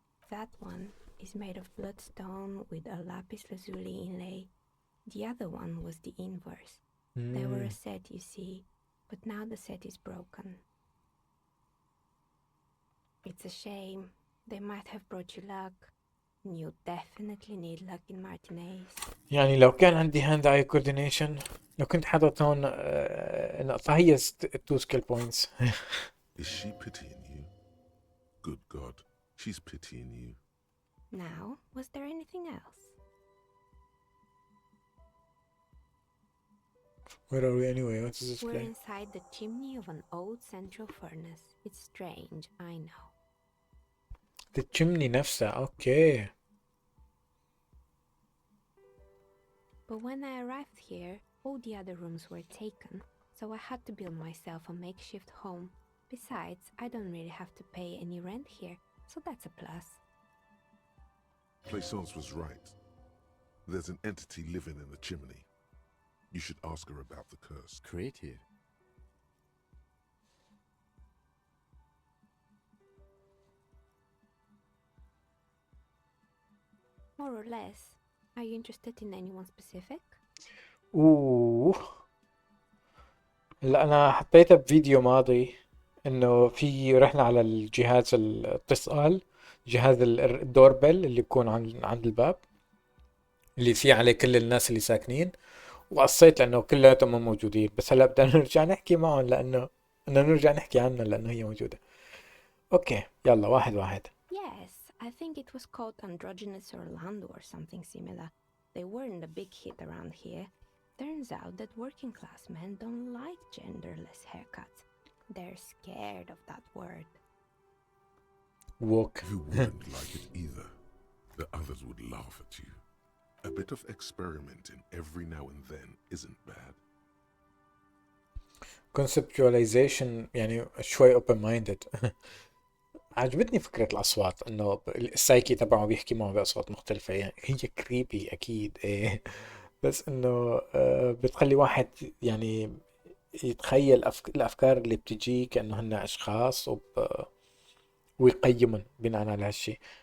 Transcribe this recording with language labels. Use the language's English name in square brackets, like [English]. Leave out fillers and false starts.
[English] That one is made of bloodstone with a lapis lazuli inlay. The other one was the inverse. They were a set, you see, but now the set is broken. It's a shame. They might have brought you luck. You definitely need luck in Martinez. [Arabic] يعني لو كان عندي [English] hand eye coordination [Arabic] لو كنت حاطط هون نقطة هي 2 skill points. [English] Is she pitying you? Good God, she's pitying you. Now, was there anything else? Where are we anyway? What is this We're place? inside the chimney of an old central furnace. It's strange, I know. The chimney [Arabic] نفسها. [English] Okay. But when I arrived here, all the other rooms were taken, so I had to build myself a makeshift home. Besides, I don't really have to pay any rent here, so that's a plus. Plaisance was right. There's an entity living in the chimney. You should ask her about the curse. Creative. More or less. Are you interested in anyone specific? [Arabic] اوه هلا انا حطيتها بفيديو ماضي انه في رحنا على الجهاز الاتصال جهاز الدوربل اللي بيكون عند الباب اللي فيه عليه كل الناس اللي ساكنين وقصيت لانه كلياتهم موجودين بس هلا بدنا نرجع نحكي معهم لانه بدنا نرجع نحكي عنها لانه هي موجودة. اوكي يلا واحد واحد. [English] Yes, I think it was called Androgynous Orlando or something similar. They weren't a big hit around here. Turns out that working class men don't like genderless haircuts. They're scared of that word. Walk. You wouldn't like it either. The others would laugh at you. A bit of experimenting every now and then isn't bad. conceptualization [Arabic] يعني شوي [English] open minded. [Arabic] عجبتني فكرة الأصوات إنه السايكي تبعه بيحكي معه بأصوات مختلفة يعني هي كريبي أكيد إيه بس إنه بتخلي واحد يعني يتخيل الأفكار اللي بتجي كأنه هن أشخاص ويقيمن بناء على هالشي.